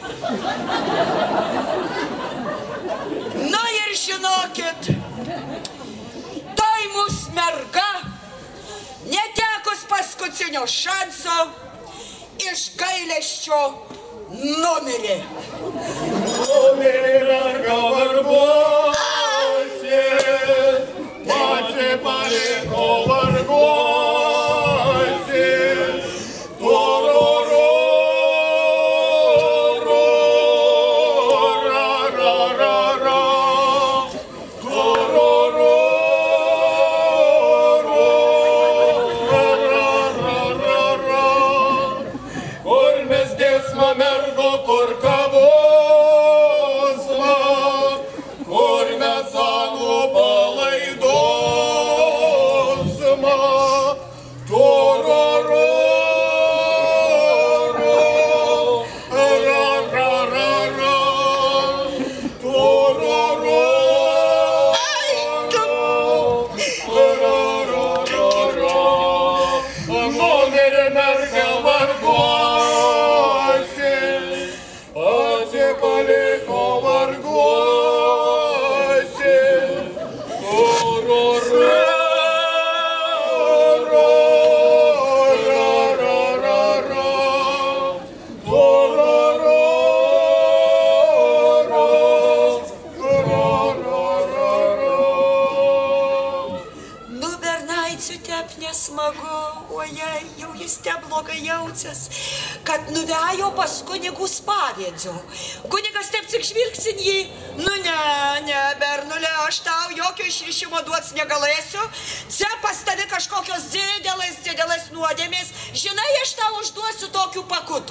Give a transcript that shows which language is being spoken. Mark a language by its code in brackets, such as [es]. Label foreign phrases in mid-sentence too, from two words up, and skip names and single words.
[lt] Nu ir žinokit, tai mūsų merga, netekus paskutinio šanso, iš gailesčio numirė. Numirė merga varguosė, Macė paliko varguosė, tororo, ra, ra, ra, ra, tororo, ra, ra, ra, ra, kur mes dėsma mergo, kur kavosma, kur mes anų palaidosma, tororo, ra, ra, ra, ra, tororo, numirė merga varguosė, paliko varguosė, tororo, ra, ra, ra, ra, tororo, ra, ra. Nu, bernaicių tep nesmagu, ojei, jau jis te blogai jaučias, kad nuvejo pas kunigų spavėdžio. Kunigas taip tik žvilgsin jį, nu ne, bernulė, aš tau jokio išrišimo duots negalėsiu, čia pas tavi kažkokios didelės nuodėmės, žinai, aš tau užduosiu tokių pakutų.